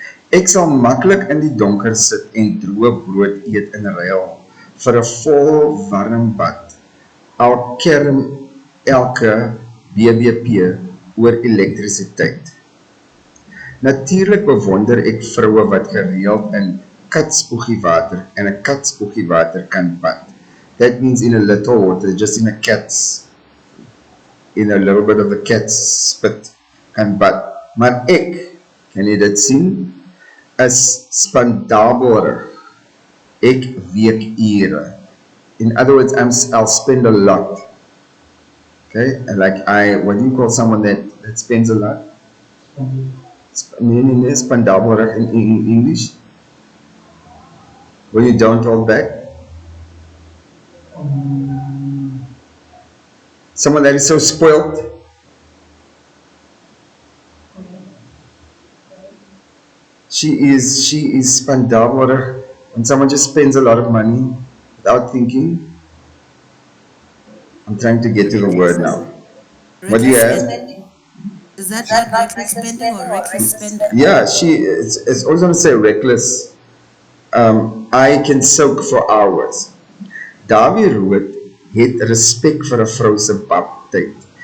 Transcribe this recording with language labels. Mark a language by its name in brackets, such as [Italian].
[Afrikaans] Ek sal maklik in die donker sit en droë brood eet in ruil vir 'n vol warm bad, al kerm elke BBP oor elektrisiteit. Natuurlik bewonder ek vroue wat gereeld in katspoegiewater en 'n katspoegiewater kan bad. [English] That means in a little water, just in a little bit of the cat's spit [Afrikaans] kan bad. Maar ek, kan jy dit sien, is spandabelrig. Ek week ure. [English] In other words, I'll spend a lot. Okay, and like what do you call someone that spends a lot? Spandabelrig in English? When you don't hold back? Someone that is so spoiled. She is spandabelrig, when someone just spends a lot of money without thinking. I'm trying to get to the word now. What do you have? Is that like reckless spending or reckless spending? Yeah, it's always going to say reckless. I can soak for hours. [Afrikaans] Davie Rood het respek vir 'n vrou se babtyd,